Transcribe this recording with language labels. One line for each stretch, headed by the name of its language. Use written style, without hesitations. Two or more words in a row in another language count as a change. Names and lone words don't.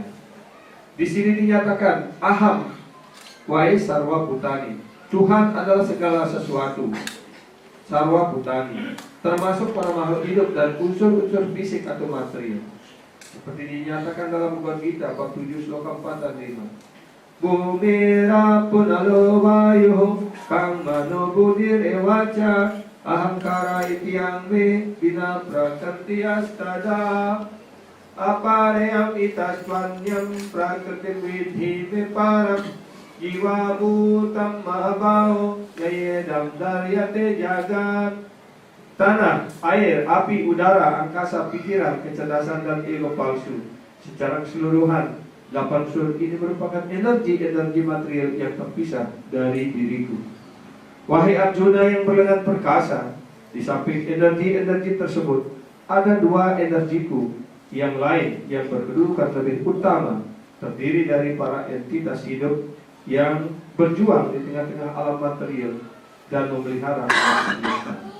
Indonesian: Di sini dinyatakan
Sanskrit: Aham Wai Sarwa Bhutani,
Indonesian: Tuhan adalah segala sesuatu.
Sanskrit: Sarwa Bhutani,
Indonesian: termasuk para makhluk hidup dan unsur-unsur fisik atau material. Seperti dinyatakan dalam Bhagavad Gita bab 7 sloka 4 dan 5.
Sanskrit: Bumira punalo vayu kang mano budir ewaca ahamkara ityang me bina prakrti astada apareyam itasvanyam prakrti vidhi me param jiwa bhutam mahabao yayedam daryate jagat.
Indonesian: Tanah, air, api, udara, angkasa, pikiran, kecerdasan dan ego palsu secara keseluruhan, 8 unsur ini merupakan energi-energi material yang terpisah dari diriku. Wahai Arjuna yang berlengan perkasa, di samping energi-energi tersebut ada 2 energiku yang lain yang berkedudukan lebih utama, terdiri dari para entitas hidup yang berjuang di tengah-tengah alam material dan memelihara alam semesta.